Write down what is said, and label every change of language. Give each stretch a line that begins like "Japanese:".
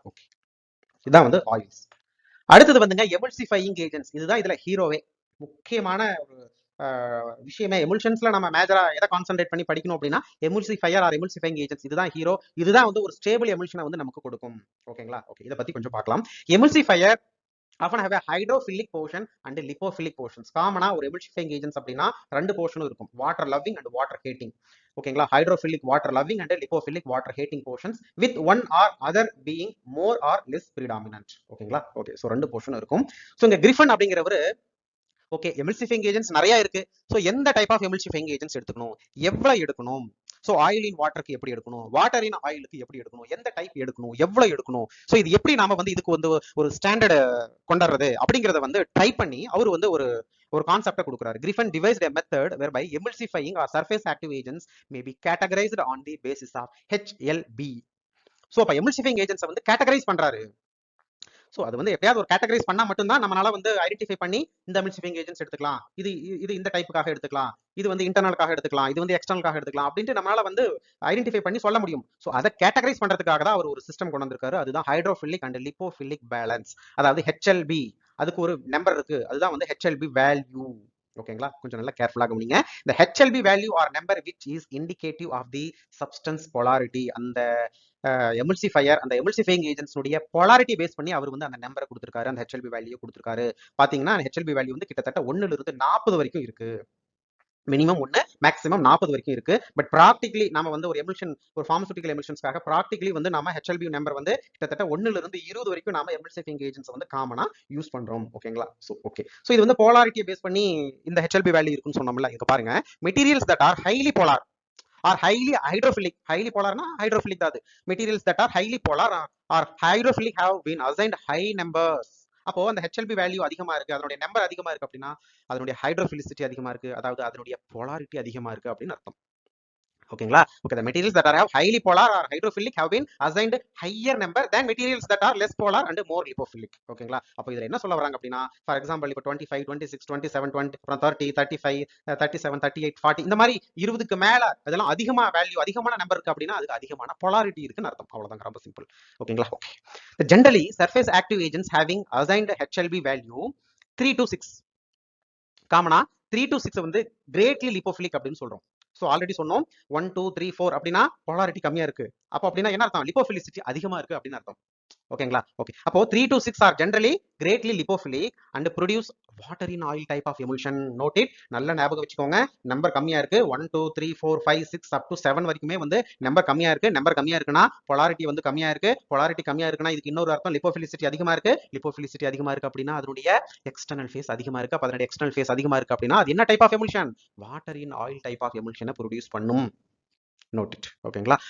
Tamil: Okay, இதான் வந்து oils. அடுத்தது வந்துங்க எமல்சிஃபையிங் ஏஜென்ட்ஸ். இதுதான் இதுல ஹீரோவே, முக்கியமான ஒரு விஷயமே. எமுல்ஷன்ஸ்ல நம்ம மேஜரா எதை கான்சென்ட்ரேட் பண்ணி படிக்கணும் அப்படின்னா எமுல்சிஃபையர் ஆர் எமுல்சிஃபையிங் ஏஜென்ட்ஸ், இதுதான் ஹீரோ. இதுதான் வந்து ஒரு ஸ்டேபிள் எமுல்ஷனை வந்து நமக்கு கொடுக்கும். ஓகேங்களா. ஓகே, இதை பத்தி கொஞ்சம் பார்க்கலாம்.
English: Emulsifier often have a hydrophilic portion and lipophilic portions.
Tamil: காமனா ஒரு எமல்சிஃபையிங் ஏஜென்ட்ஸ் அப்படின்னா ரெண்டு போர்ஷனும் இருக்கும், water loving and water hating. ஓகேங்களா.
English: Hydrophilic water loving and lipophilic water hating portions with one or other being more or less predominant. ஓகேங்களா.
Tamil: Okay, so ரெண்டு portion இருக்கும். So இங்க கிரிஃபன் அப்படிங்கிறவரு ஓகே எமல்சிஃபையிங் ஏஜென்ட்ஸ் நிறைய இருக்கு. ஸோ எந்த டைப் ஆஃப் எமல்சிஃபையிங் ஏஜென்ட்ஸ் எடுத்துக்கணும், எவ்வளவு எடுக்கணும், ஸோ ஆயில் இன் வாட்டருக்கு எப்படி எடுக்கணும், வாட்டர் இன் ஆயிலுக்கு எப்படி எடுக்கணும், எந்த டைப் எடுக்கணும், எவ்வளவு எடுக்கணும், ஸோ இது எப்படி நாம வந்து இதுக்கு வந்து ஒரு ஸ்டாண்டர்ட் கொண்டாடுறது அப்படிங்கறத வந்து ட்ரை பண்ணி அவர் வந்து ஒரு கான்செப்டை கொடுக்குறாரு.
English: Griffin devised a method whereby emulsifying or surface active agents may be categorized on the basis of HLB.
Tamil: So அப்ப எமல்சிஃபையிங் ஏஜென்ட்ஸ் வந்து கேட்டகரைஸ் பண்றாரு. ஸோ அது வந்து எப்பயாவது ஒரு கேட்டகரைஸ் பண்ணா மட்டும்தான் நம்மளால வந்து ஐடென்டிஃபை பண்ணி இந்த எமல்சிஃபையிங் ஏஜென்ட்ஸ் எடுத்துக்கலாம், இது இந்த டைப்புக்காக எடுத்துக்கலாம், இது வந்து இன்டர்னலுக்காக எடுத்துக்கலாம், இது வந்து எக்ஸ்டர்னலுக்காக எடுத்துக்கலாம் அப்படின்ட்டு நம்மளால வந்து ஐடென்டிஃபை பண்ணி சொல்ல முடியும். ஸோ அதை கேட்டகரைஸ் பண்றதுக்காக தான் அவர் ஒரு சிஸ்டம் கொண்டு வந்திருக்காரு. அதுதான் ஹைட்ரோஃபிலிக் அண்ட் லிப்போஃபிலிக் பேலன்ஸ், அதாவது HLB. அதுக்கு ஒரு நம்பர் இருக்கு, அதுதான் வந்து HLB வேல்யூ. ஓகேங்களா. கொஞ்சம் நல்லா கேர்ஃபுல்லா கவனிங்க.
English: இந்த HLB value or number which is indicative of the substance polarity.
Tamil: அந்த எமல்சிஃபையர், அந்த எமல்சிஃபையிங் ஏஜென்ட்ஸ் உடைய polarity பேஸ் பண்ணி அவர் வந்து அந்த நம்பரை கொடுத்திருக்காரு, அந்த HLB வேல்யூ கொடுத்திருக்காரு. பாத்தீங்கன்னா HLB வேல்யூ வந்து கிட்டத்தட்ட 1ல இருந்து 40 வரைக்கும் இருக்கு. மினிமம் 1, மேக்ஸிமம் 40 வரைக்கும் இருக்கு. பட் ப்ராக்டிகலி நாம வந்து ஒரு எமல்ஷன், ஒரு பார்மசூட்டிக்கல் எமல்ஷன்ஸ்க்காக ப்ராக்டிகலி வந்து நாம HLB நம்பர் வந்து கிட்டத்தட்ட 1ல இருந்து 20 வரைக்கும் நாம எமல்சிஃபையிங் ஏஜென்ட்ஸ் வந்து காமனா யூஸ் பண்றோம். ஓகேங்களா. ஸோ ஓகே, ஸோ இது வந்து போலாரிட்டியை பேஸ் பண்ணி இந்த HLB வேல்யூ இருக்குன்னு சொன்னோம்ல.
English: இங்க பாருங்க, materials that are highly polar or highly hydrophilic,
Tamil: highly போலார்னா hydrophilic தான் அது.
English: materials that are highly polar or hydrophilic have been assigned high numbers
Tamil: அப்போ அந்த ஹெச்எல்பி வேல்யூ அதிகமா இருக்கு, அதனுடைய நம்பர் அதிகமா இருக்கு அப்படின்னா அதனுடைய ஹைட்ரோஃபிலிசிட்டி அதிகமா இருக்கு, அதாவது அதனுடைய polarity அதிகமா இருக்கு அப்படின்னு அர்த்தம். ஓகேங்களா?
English: Okay, the materials that are have highly polar or hydrophilic have been assigned higher number than materials that are less polar and more lipophilic.
Tamil: ஓகேங்களா? அப்போ இதுல என்ன சொல்ல வராங்க அப்படின்னா, ஃபார் எக்ஸாம்பிள் இப்போ 25, 26, 27, 20, அப்புறம் 30, 35, 37, 38, 40 இந்த மாதிரி 20க்கு மேல அதெல்லாம் அதிகமா வேல்யூ அதிகமான நம்பர் இருக்கு அப்படின்னா அதுக்கு அதிகமான polarity இருக்குன்னு அர்த்தம். அவ்வளவுதான், ரொம்ப சிம்பிள். ஓகேங்களா? Okay.
English: Generally, surface active agents having assigned HLB value 3 to 6.
Tamil: காமனா 3 to 6 வந்து greatly lipophilic அப்படின்னு சொல்றோம். சோ ஆல்ரெடி சொன்னோம் 1 2 3 4 அப்படின்னா polarity கம்மியா இருக்கு. அப்போ அப்படின்னா என்ன அர்த்தம்? லிப்போஃபிலிசிட்டி அதிகமா இருக்கு அப்படின்னு அர்த்தம். ஓகேங்களா? ஓகே.
English: அப்போ 3 to 6 are generally greatly lipophilic and produce water in oil type of emulsion. Note it.
Tamil: நல்ல ஞாபகம் வச்சுக்கோங்க. நம்பர் கம்மியா இருக்கு. 1 2 3 4 5 6 up to 7 வரைக்குமே வந்து நம்பர் கம்மியா இருக்கு. நம்பர் கம்மியா இருக்குன்னா polarity வந்து கம்மியா இருக்கு. polarity கம்மியா இருக்குன்னா இதுக்கு இன்னொரு அர்த்தம் லிப்போஃபிலிசிட்டி அதிகமா இருக்கு. லிப்போஃபிலிசிட்டி அதிகமா இருக்கு அப்படின்னா அதனுடைய எக்ஸ்டர்னல் ஃபேஸ் அதிகமா இருக்கு. அப்ப அதனுடைய எக்ஸ்டர்னல் ஃபேஸ் அதிகமா இருக்கு அப்படின்னா அது என்ன type of எமுல்ஷன்? Water in oil type of எமுல்ஷனை produce பண்ணும்.
English: Note it.
Tamil: ஓகேங்களா?